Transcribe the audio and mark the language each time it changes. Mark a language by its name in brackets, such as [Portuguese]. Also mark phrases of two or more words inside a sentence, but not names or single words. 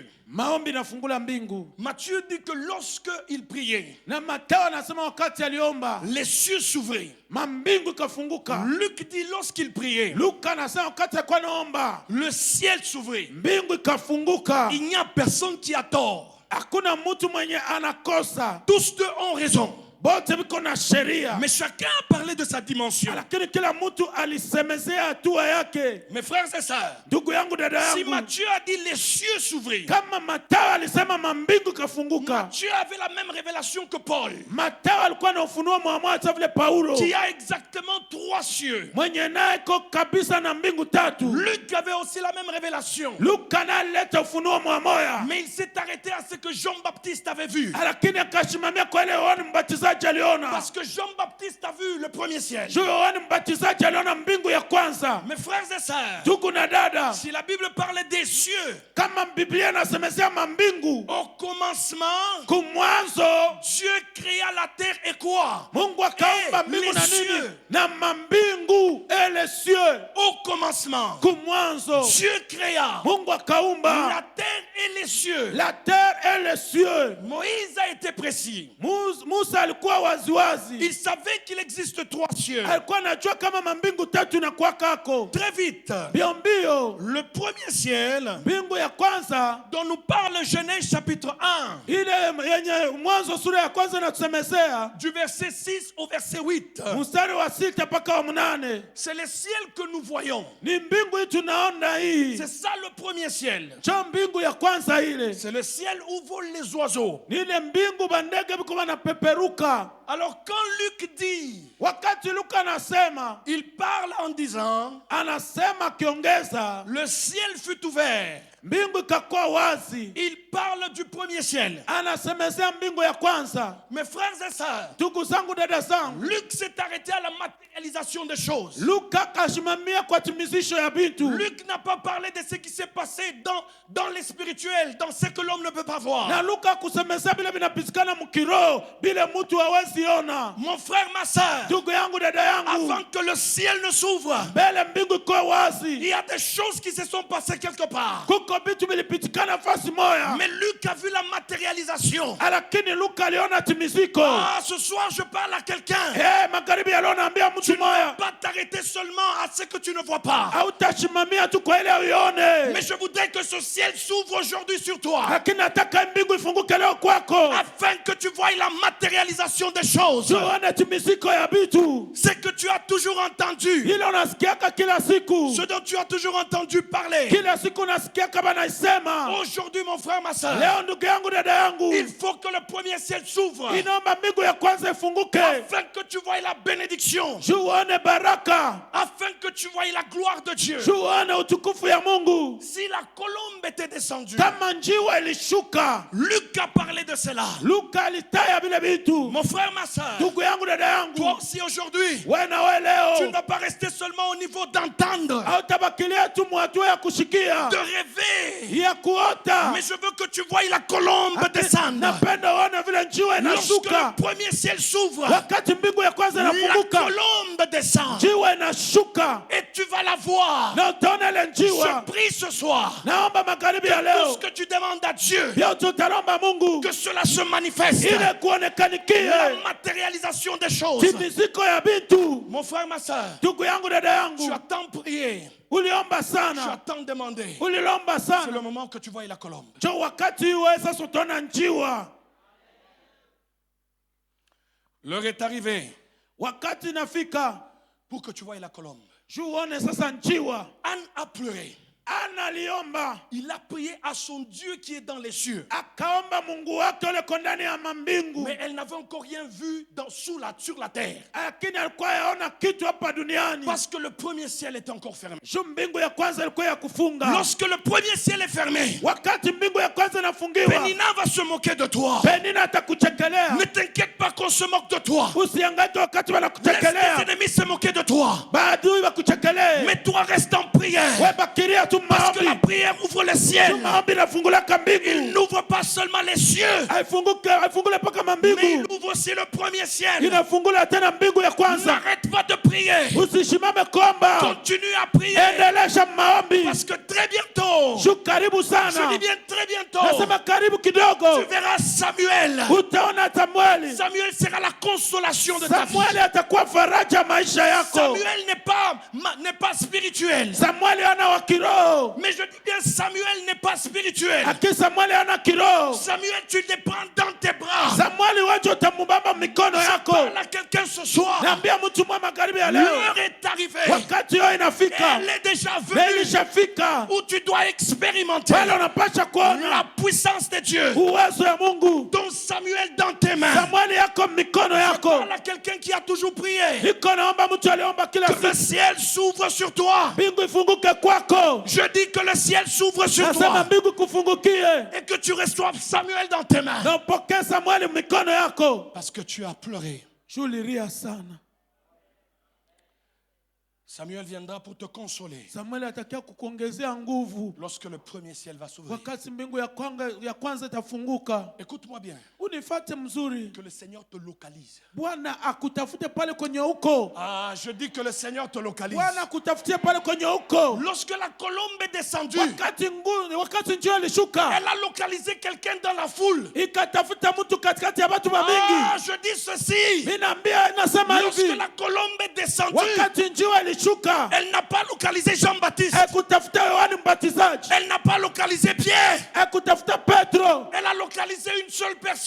[French] Matthieu dit que lorsque il priait, les cieux s'ouvraient. Luc dit lorsqu'il priait, le ciel s'ouvrait. Il n'y a personne qui a tort. Tous deux ont raison. [Swahili] bote biko na sheria, [French] mais chacun a parlé de sa dimension. [Swahili] lakini kila mtu alisemezea hatua yake. [French] Mes frères et sœurs, [Swahili] Ndugu yangu, dada [French] si [Swahili] yangu, [French] Matthieu a dit les cieux s'ouvrir, [Swahili] kama Mathayo alisema mambingu kafunguka, [French] Matthieu avait la même révélation que Paul, [Swahili] Mathayo alikuwa na ufunuo mmoja vile Paulo, [French] qui a exactement 3 cieux. [Swahili] mwenye naye iko kabisa na mbingu tatu. [French] Luc avait aussi la même révélation, [Swahili] Luka naye alileta ufunuo mmoja, [French] mais il s'est arrêté à ce que Jean-Baptiste avait vu. [Swahili] lakini akasimamia kwa ile Yohana Mbatizaji aliona. [French] Parce que Jean-Baptiste a vu le premier ciel. [Swahili] Juu Yohana Mbatizaji aliona mbingu ya kwanza. [French] Mes frères et sœurs, [Swahili] Ndugu na dada, [French] si la Bible parlait des cieux, [Swahili] kama Biblia inasemezea mambingu, [French] au commencement, [Swahili] kumwanzo [French] Dieu créa la terre et quoi? [Swahili] Mungu akaumba [French] Et [Swahili] mbingu [French] les [Swahili] na nini? [French] cieux. [Swahili] Na mambingu [French] et les cieux. Au commencement, [Swahili] Kumwanzo [French] Dieu créa [Swahili] Mungu akaumba [French] la terre et les cieux. la terre et les cieux. Moïse a été précis. [Swahili] Musa alikuwa waziwazi, [French] Il savait qu'il existe 3 cieux. [Swahili] alikuwa anajua kama mambingu tatu na kwa kako. [French] Très vite, [Swahili] Mbio mbio, [French] le premier ciel [Swahili] mbingu ya kwanza [French] dont nous parle Genèse chapitre 1, [Swahili] ile yenye Mwanzo sura ya kwanza inatusemezea [French] du verset 6 au verset 8, [Swahili] mstari wa 6 mpaka wa 8, [French] c'est le ciel que nous voyons. [Swahili] ni mbingu hii tunaona hii, [French] C'est ça le premier ciel. [Swahili] cha mbingu ya kwanza ile, [French] C'est le ciel où volent les oiseaux. [Swahili] ni ile mbingu bandege biko wanapeperuka. [French] Alors quand Luc dit, [Swahili] Wakati Luka anasema, [French] il parle en disant, [Swahili] anasema akiongeza, [French] le ciel fut ouvert. [Swahili] mbingu ikakuwa wazi, [French] Il parle du premier ciel. [Swahili] anasemezea mbingu ya kwanza. [French] Mes frères et sœurs, [Swahili] Ndugu zangu, dada zangu, [French] Luc s'est arrêté à la matérialisation des choses. [Swahili] Luka kashimamia kwa timizisho ya bintu. [French] Luc n'a pas parlé de ce qui s'est passé dans les spirituels, dans ce que l'homme ne peut pas voir. [Swahili] Na Luka kusemezea bile binapitikana mkiroho bile mtu hawezi ona. [French] Mon frère, ma sœur, [Swahili] Ndugu yangu, dada yangu, [French] avant que le ciel ne s'ouvre, [Swahili] mbele mbingu ikuwe [French] il [Swahili] wazi, [French] y a des choses qui se sont passées quelque part. [Swahili] kuko vitu vilipitikana fasi moya. [French] Mais Luc a vu la matérialisation. [Swahili] Lakini Luka aliona timiziko. [French] Ah, ce soir, je parle à quelqu'un. [Swahili] Magharibi aliona ambia [French] Tu [Swahili] mtu [French] ne [Swahili] moya, [French] vas pas t'arrêter seulement à ce que tu ne vois pas. [Swahili] hautashimamia tu kwa ile uione. [French] Mais je voudrais que ce ciel s'ouvre aujourd'hui sur toi, [Swahili] Lakini nataka mbingu ifunguke leo kwako, [French] afin que tu voies la matérialisation des choses. [Swahili] tuone timiziko ya vitu [French] Ce que tu as toujours entendu, [Swahili] ile unasikiaka kila siku, [French] ce dont tu as toujours entendu parler. [Swahili] kila siku unasikiaka banaisema. [French] Aujourd'hui, mon frère, ma soeur, [Swahili] Leo ndugu yangu, dada yangu, [French] il faut que le premier ciel s'ouvre, [Swahili] inaomba mbingu ya kwanza ifunguke, [French] afin que tu voies la bénédiction, [Swahili] uone baraka, [French] afin que tu voies la gloire de Dieu. [Swahili] uone utukufu ya Mungu. [French] Si la colombe était descendue, [Swahili] Kama njiwa ilishuka, [French] Luc a parlé de cela. [Swahili] Luka alitaya vile vitu. [French] Mon frère, ma soeur, [Swahili] Ndugu yangu, dada yangu, [French] toi aussi aujourd'hui, [Swahili] wewe na wewe [French] tu ne [Swahili] leo [French] vas pas rester seulement au niveau d'entendre, [Swahili] hautabakilia tu mwatua ya kushikia, [French] de rêver, [Swahili] ya kuota. [French] mais je veux que tu voies la colombe descendre. [Swahili] Napenda uone vile njiwa [French] Lorsque [Swahili] inashuka. [French] le premier ciel s'ouvre, [Swahili] Wakati mbingu ya kwanza [French] la [Swahili] inafunguka, [French] colombe descend [Swahili] njiwa inashuka [French] et tu vas la voir. [Swahili] na utaona ile njiwa. [French] Je prie ce soir, [Swahili] Naomba magharibi ya [French] tout [Swahili] leo [French] ce que tu demandes à Dieu, [Swahili] pia tutalomba Mungu [French] que cela se manifeste. [Swahili] ile kuonekanikie [French] La matérialisation des choses. [Swahili] timiziko ya vitu. [French] Mon frère, ma soeur, [Swahili] Ndugu yangu, dada [French] tu [Swahili] yangu, [French] as tant prié, [Swahili] uliomba [French] tu as [Swahili] sana, [French] tant demandé. [Swahili] ulilomba [French] C'est le [Swahili] sana. [French] moment que tu vois la colombe. [Swahili] Jo, wakati wewe sasa utaona njiwa. [French] L'heure est arrivée [Swahili] Wakati nafika [French] pour que tu vois la colombe. [Swahili] juu uone sasa njiwa. [French] Anne a pleuré. [Swahili] Ana aliomba, [French] Il a prié à son Dieu qui est dans les cieux. [Swahili] akaomba Mungu wake uliko ndani ya mambingu, [French] Mais elle n'avait encore rien vu sur la terre. [Swahili] lakini alikuwa yaona kitu hapa duniani. [French] Parce que le premier ciel était encore fermé. [Swahili] Juu mbingu ya kwanza ilikuwa ya kufunga. [French] Lorsque le premier ciel est fermé, [Swahili] Wakati mbingu ya kwanza inafungiwa, [French] Pénina va se moquer de toi. [Swahili] Penina atakuchekelea. [French] Ne t'inquiète pas qu'on se moque de toi. [Swahili] Usiangaike wakati [French] Laisse tes [Swahili] wanakuchekelea, [French] ennemis se moquer de toi. [Swahili] maadui wakuchekelee. [French] Mais toi reste en prière. [Swahili] Wewe bakiria tu [French] Parce que la [Swahili] maombi. [French] prière ouvre le ciel. [Swahili] Tu maombi inafungulaka [French] Il [Swahili] mbingu. [French] n'ouvre pas seulement les cieux, [Swahili] Haifungule paka [French] mais il [Swahili] mambingu, [French] ouvre aussi le premier ciel. [Swahili] inafungula tena mbingu ya kwanza. [French] N'arrête pas de prier. [Swahili] Usishimame kuomba, [French] Continue à prier. [Swahili] endelesha maombi. [French] Parce que très bientôt, [Swahili] Juu karibu [French] je dis [Swahili] sana, [French] bien très bientôt, [Swahili] nasema karibu [French] tu [Swahili] kidogo, [French] verras Samuel. [Swahili] utaona Samueli. [French] Samuel sera la consolation de ta vie. [Swahili] Samueli atakuwa faraja maisha yako. [French] Samuel n'est pas spirituel. [Swahili] Samueli ana wa kiroho, [French] Mais je dis bien, Samuel n'est pas spirituel. [Swahili] lakini Samueli ana kiroho. [French] Samuel, tu le prends dans tes bras. [Swahili] Samueli waje utamubamba mikono Samuel, Naambia mtu mwa magharibi ya leo, [French] l'heure est arrivée. [Swahili] wakati yao inafika, [French] Elle est déjà [Swahili] na [French] venue [Swahili] ilishafika, [French] où tu dois expérimenter [Swahili] pale unapasha [French] la [Swahili] kuona [French] puissance de Dieu. [Swahili] uwezo ya Mungu. [French] Ton Samuel dans tes mains. [Swahili] Samueli yako mikono [French] Je [Swahili] yako. [French] parle à quelqu'un qui a toujours prié. [Swahili] Iko naomba mtu aliomba kila [French] Que le [Swahili] siku, [French] ciel s'ouvre sur toi. [Swahili] mbingu ifunguke kwako. [French] Je dis que le ciel s'ouvre sur [Swahili] Nasema [French] toi. [Swahili] mbingu kufungukie, [French] Et que tu reçoives Samuel dans tes mains. [Swahili] na upokee Samueli mikono yako. [French] Parce que tu as pleuré. [Swahili] Shuliria sana. [French] Samuel viendra pour te consoler. [Swahili] Samueli atakia kukuongezea nguvu [French] Lorsque le premier ciel va s'ouvrir. [Swahili] wakati mbingu ya kwanza itafunguka. [French] Écoute-moi bien. [Swahili] Unifate mzuri, [French] Que le Seigneur te localise. [Swahili] Bwana akutafute pale kwenye uko. [French] Ah, je dis que le Seigneur te localise. [Swahili] Bwana akutafutie pale kwenye uko. [French] Lorsque la colombe est descendue, [Swahili] Wakati njoo ilishuka, [French] elle a localisé quelqu'un dans la foule. [Swahili] ikatafuta mtu katikati ya watu wa Ah, mingi. [French] je dis ceci. [Swahili] Mimi naambia, nasema [French] Lorsque [Swahili] hivi, [French] la colombe est descendue, [Swahili] wakati njoo ilishuka, [French] elle n'a pas localisé Jean-Baptiste. [Swahili] ekutafuta Yohani Mbatizaji, [French] Elle n'a pas localisé Pierre. [Swahili] ekutafuta Petro, [French] Elle a localisé une seule personne.